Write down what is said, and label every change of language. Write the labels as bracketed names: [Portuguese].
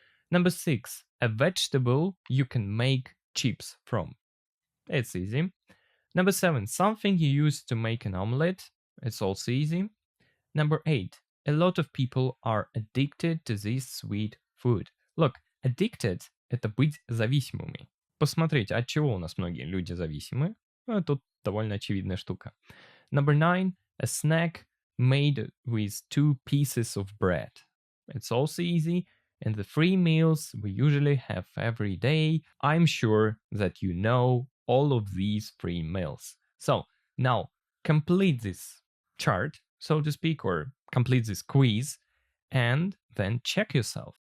[English] Number 6, a vegetable you can make chips from. It's easy. Number 7, something you use to make an omelette. It's also easy. Number 8, a lot of people are addicted to this sweet food. Look, addicted [Russian] – это быть зависимыми. Посмотрите, от чего у нас многие люди зависимы. Тут довольно очевидная штука. [English] Number 9, a snack made with 2 pieces of bread. It's also easy. And the 3 meals we usually have every day. I'm sure that you know all of these 3 meals. So, now, complete this chart, so to speak, or complete this quiz, and then check yourself.